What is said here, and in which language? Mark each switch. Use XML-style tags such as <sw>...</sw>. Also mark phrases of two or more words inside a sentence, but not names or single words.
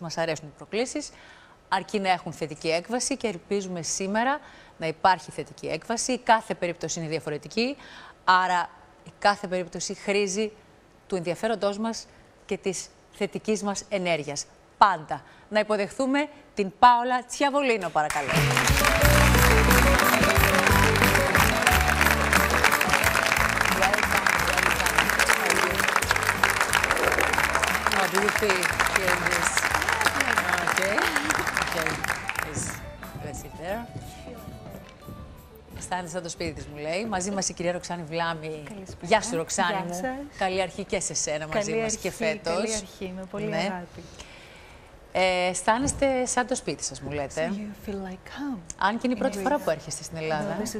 <el>Μας αρέσουν οι προκλήσεις, αρκεί να έχουν θετική έκβαση και ελπίζουμε σήμερα να υπάρχει θετική έκβαση. Η κάθε περίπτωση είναι διαφορετική, άρα η κάθε περίπτωση χρήζει του ενδιαφέροντός μας και της θετικής μας ενέργειας. Πάντα να υποδεχθούμε την Πάολα Τσιαβολίνο, παρακαλώ.</el> <en>How do you feel hearing this? Okay. Okay. Let's sit there.</en> <el>Αισθάνεσαι σαν το σπίτι της, μου λέει. Μαζί μας η κυρία Ροξάνη Βλάμη. Γεια σου, Ροξάνη μου. Καλή αρχή και σε σένα μαζί μας και φέτος. Καλή αρχή, με πολύ αγάπη. Αισθάνεστε σαν το σπίτι σας, μου λέτε. Αν και είναι η πρώτη φορά που έρχεστε στην Ελλάδα.</el>